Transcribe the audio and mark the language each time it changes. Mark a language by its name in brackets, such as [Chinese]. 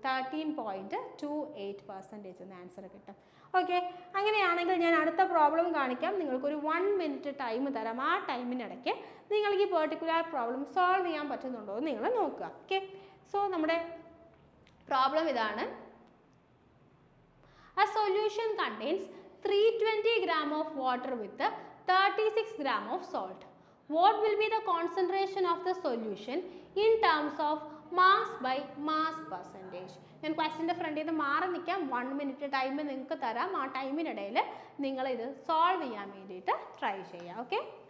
[Malayalam] 13.28% എന്ന് ആൻസർ കിട്ടും. ഓക്കെ, അങ്ങനെയാണെങ്കിൽ ഞാൻ അടുത്ത പ്രോബ്ലം കാണിക്കാം. നിങ്ങൾക്കൊരു 1 മിനിറ്റ് ടൈം തരാം. ആ ടൈമിനിടയ്ക്ക് നിങ്ങൾക്ക് ഈ പെർട്ടിക്കുലർ പ്രോബ്ലം സോൾവ് ചെയ്യാൻ പറ്റുന്നുണ്ടോ എന്ന് നിങ്ങൾ നോക്കുക. ഓക്കെ, സോ നമ്മുടെ പ്രോബ്ലം ഇതാണ്. [English] A solution contains 320 gram of water with 36 gram of salt. What will be the concentration of the solution in terms of mass by mass percentage? [Malayalam] ഞാൻ ക്വസ്റ്റിൻ്റെ ഫ്രണ്ടിൽ നിന്ന് മാറി നിൽക്കാം. 1 മിനിറ്റ് ടൈം നിങ്ങൾക്ക് തരാം. ആ ടൈമിനിടയിൽ നിങ്ങളിത് സോൾവ് ചെയ്യാൻ വേണ്ടിയിട്ട് ട്രൈ ചെയ്യാം. ഓക്കെ,